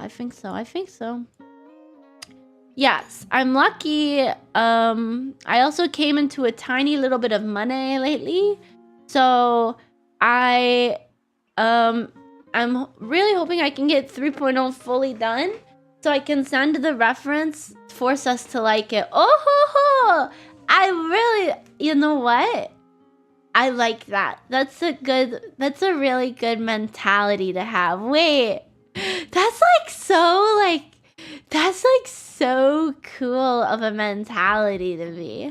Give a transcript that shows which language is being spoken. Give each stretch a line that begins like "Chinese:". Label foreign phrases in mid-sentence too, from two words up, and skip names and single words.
English: I think so. Yes, I'm lucky. I also came into a tiny little bit of money lately. So I'm really hoping I can get 3.0 fully done, so I can send the reference, force us to like it. Oh ho ho! You know what? I like that. That's a really good mentality to have. Wait, that's so cool of a mentality to be.